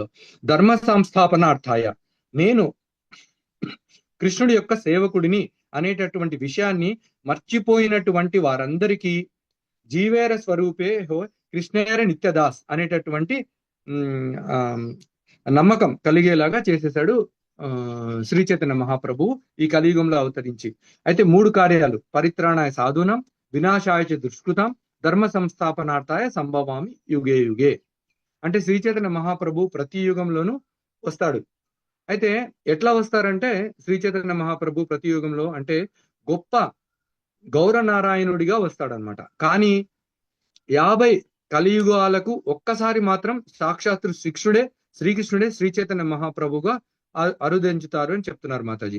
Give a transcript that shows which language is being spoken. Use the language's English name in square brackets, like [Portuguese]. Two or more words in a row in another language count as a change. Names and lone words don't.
[Sanskrit] ధర్మ సంస్థాపనార్థాయ [Telugu] నేను కృష్ణుడి యొక్క సేవకుడిని అనేటటువంటి విషయాన్ని మర్చిపోయినటువంటి వారందరికీ [Bangla] জীবের স্বরূপে হো কৃষ্ণের নিত্যদাস [Telugu] అనేటటువంటి నమ్మకం కలిగేలాగా చేసేసాడు శ్రీ చైతన్య మహాప్రభు ఈ కలియుగంలో అవతరించి. అయితే 3 కార్యాలు: [Sanskrit] పరిత్రాణాయ సాధూనాం, వినాశాయ దుష్కృతాం, ధర్మ సంస్థాపనార్థాయ సంభవామి యుగే యుగే. [Telugu] అంటే శ్రీ చైతన్య మహాప్రభు ప్రతి యుగంలోనూ వస్తాడు. అయితే ఎట్లా వస్తారంటే శ్రీ చైతన్య మహాప్రభు ప్రతి యుగంలో అంటే గొప్ప గౌరనారాయణుడిగా వస్తాడనమాట. కానీ 50 కలియుగాలకు ఒక్కసారి మాత్రం సాక్షాత్తు శ్రీకృష్ణుడే శ్రీ చైతన్య మహాప్రభుగా అరుదించుతారు అని చెప్తున్నారు మాతాజీ.